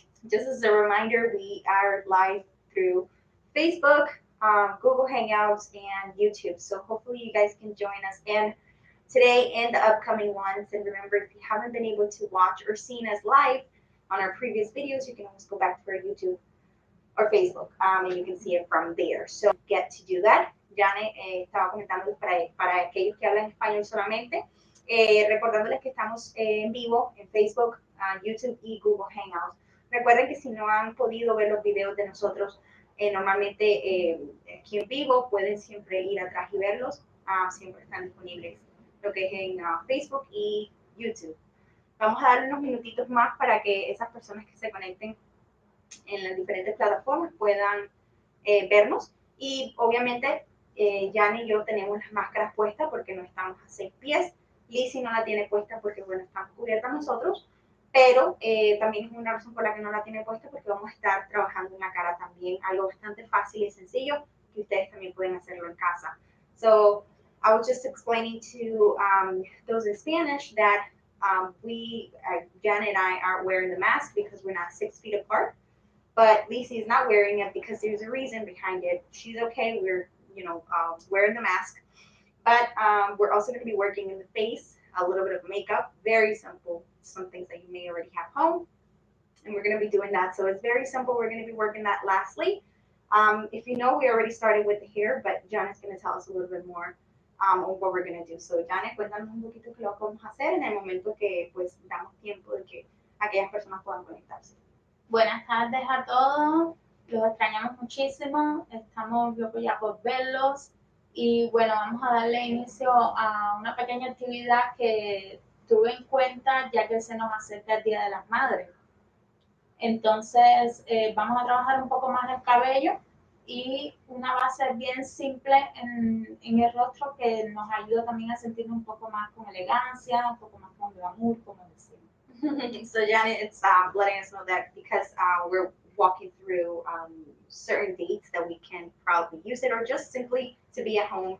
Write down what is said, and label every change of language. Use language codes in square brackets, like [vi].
[en] Just as a reminder, we are live through Facebook, Google Hangouts, and YouTube. So hopefully you guys can join us in today and the upcoming ones. And remember, if you haven't been able to watch or seen us live on our previous videos, you can always go back to our YouTube or Facebook, and you can see it from there. So get to do that. [es] Jane estaba comentándoles para aquellos que hablan español solamente, recordándoles que estamos en vivo en Facebook, YouTube y Google Hangouts. Recuerden que si no han podido ver los videos de nosotros normalmente aquí en vivo, pueden siempre ir atrás y verlos. Siempre están disponibles lo que es en Facebook y YouTube. Vamos a darle unos minutitos más para que esas personas que se conecten en las diferentes plataformas puedan vernos. Y obviamente, Jan y yo tenemos las máscaras puestas porque no estamos a 6 pies. Lizzie no la tiene puesta porque, bueno, estamos cubiertas nosotros. Pero también es una razón por la que no la tiene puesta porque vamos a estar trabajando en la cara también. Algo bastante fácil y sencillo que ustedes también pueden hacerlo en casa. [en] So, I was just explaining to those in Spanish that Jan and I aren't wearing the mask because we're not 6 feet apart. But Lizzie is not wearing it because there's a reason behind it. She's okay. We're, wearing the mask. But we're also going to be working in the face, a little bit of makeup, very simple, some things that you may already have home. And we're going to be doing that. So it's very simple. We're going to be working that lastly. If you know, we already started with the hair, but Janet's going to tell us a little bit more on what we're going to do. [es] So Janet, cuéntanos un poquito qué lo vamos a hacer en el momento que pues damos tiempo de que aquellas personas puedan conectarse. Buenas tardes a todos, los extrañamos muchísimo, estamos locos ya por verlos y bueno, vamos a darle inicio a una pequeña actividad que tuve en cuenta ya que se nos acerca el Día de las Madres. Entonces vamos a trabajar un poco más el cabello y una base bien simple en el rostro que nos ayuda también a sentirnos un poco más con elegancia, un poco más con glamour, como decimos. [en] So Janet, it's letting us know that because we're walking through certain dates that we can probably use it, or just simply to be at home.